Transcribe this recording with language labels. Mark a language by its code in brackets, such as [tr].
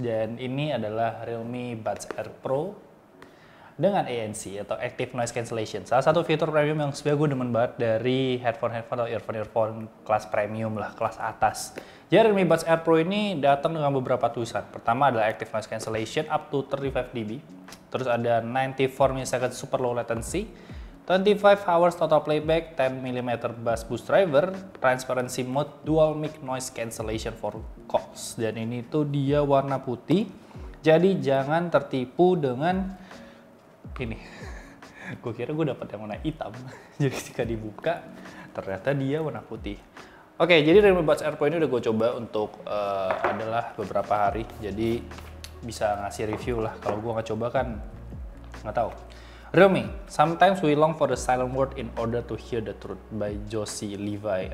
[id] Dan ini adalah Realme Buds Air Pro dengan ANC atau Active Noise Cancellation. Salah satu fitur premium yang sebenarnya gue demen banget dari headphone-headphone atau earphone-earphone kelas premium lah, kelas atas. Jadi Realme Buds Air Pro ini datang dengan beberapa tulisan. Pertama adalah Active Noise Cancellation up to 35 dB. Terus ada [en] 94 ms super low latency, 25 hours total playback, 10 mm bass boost driver, transparency mode, dual mic noise cancellation for calls. [id] Dan ini tuh dia warna putih. Jadi jangan tertipu dengan ini. Gue kira gue dapat yang warna hitam. Jadi jika dibuka ternyata dia warna putih. Oke, jadi Realme Buds Air Pro ini udah gue coba untuk adalah beberapa hari. Jadi bisa ngasih review lah. Kalau gue nggak coba kan nggak tahu. [en] Realme, sometimes we long for the silent word in order to hear the truth by Josie Levi.